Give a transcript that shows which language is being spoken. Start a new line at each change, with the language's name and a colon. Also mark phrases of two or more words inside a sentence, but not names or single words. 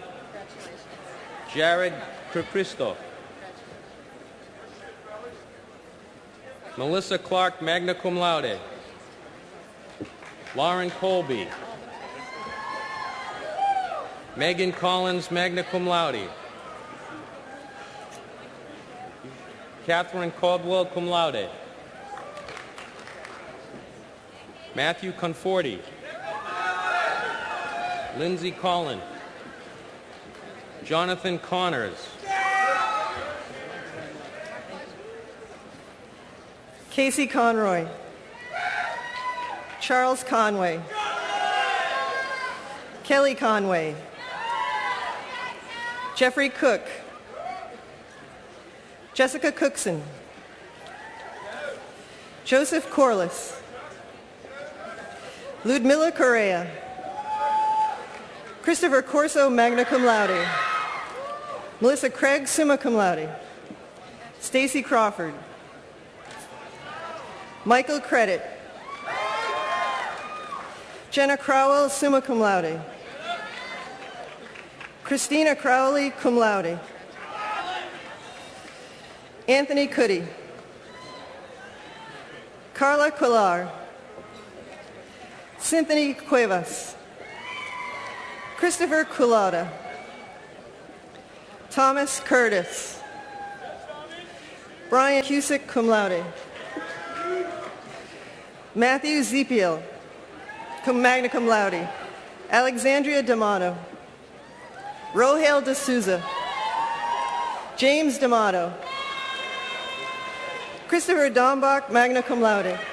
English: Jared Cristo. Melissa Clark,
Latin: magna cum laude.
English: Lauren Colby. Megan Collins,
Latin: magna cum laude.
English: Catherine Caldwell,
Latin: cum laude.
English: Matthew Conforti. Lindsay Collin. Jonathan Connors. Casey Conroy. Charles Conway. Kelly Conway. Jeffrey Cook. Jessica Cookson. Joseph Corliss. Ludmila Correa. Christopher Corso,
Latin: magna cum laude.
English: Melissa Craig,
Latin: summa cum laude.
English: Stacy Crawford. Michael Credit. Jenna Crowell,
Latin: summa cum laude.
English: Christina Crowley,
Latin: cum laude.
English: Anthony Cuddy. Carla Quillar. Cynthia Cuevas. Christopher Culada. Thomas Curtis. Brian Cusick,
Latin: cum laude.
English: Matthew Zepiel,
Latin: magna cum laude.
English: Alexandria D'Amato. Rohale D'Souza. James D'Amato. Christopher Dombach,
Latin: magna cum laude.